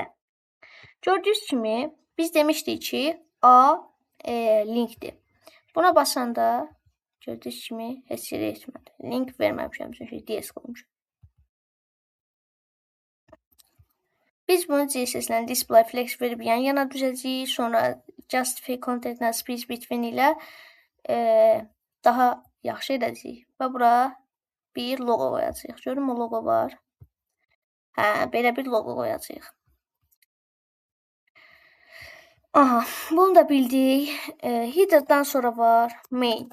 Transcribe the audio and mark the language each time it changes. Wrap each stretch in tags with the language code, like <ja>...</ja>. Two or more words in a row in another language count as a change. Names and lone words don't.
<az>Gördüyünüz kimi biz demişdik ki A linkdir. Buna basanda gördüyünüz kimi heç yerə etmədi. Link verməmişəm çünki DS qoymuşam. Biz bunu CSS-lə</az> <en>display flex</en> <az>verib yan-yana düzəcəyik. Sonra</az> <en>justify content speech between</en> <az>ilə daha yaxşı edəcəyik. Və bura bir logo qoyacağıq. Görün o logo var. Belə bir logo qoyacağıq. Aha, bunu da bildik. Header'dan sonra var main.</az>